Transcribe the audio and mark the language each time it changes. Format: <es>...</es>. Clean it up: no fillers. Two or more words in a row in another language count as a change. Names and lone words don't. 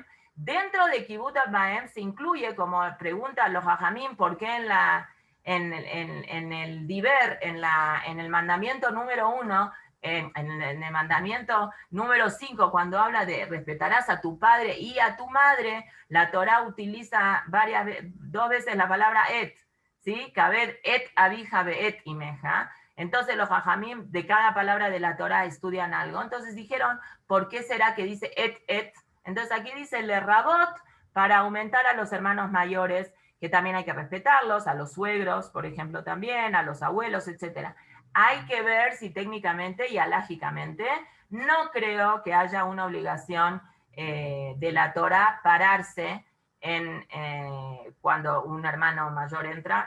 <es>Dentro de Kibbutz Baem se incluye, como preguntan los hajamim, ¿por qué en el diver, en el mandamiento número 1, en el mandamiento número 5, cuando habla de respetarás a tu padre y a tu madre, la Torah utiliza dos veces la palabra et, ¿sí?</es> <he>כבד את אביך ואת אמך.</he> <es>Entonces los jajamim de cada palabra de la Torah estudian algo. Entonces dijeron, ¿por qué será que dice et? Entonces aquí dice le rabot para aumentar a los hermanos mayores, que también hay que respetarlos, a los suegros, por ejemplo, también, a los abuelos, etc. Hay que ver si técnicamente y alágicamente no creo que haya una obligación de la Torah pararse cuando un hermano mayor entra.</es>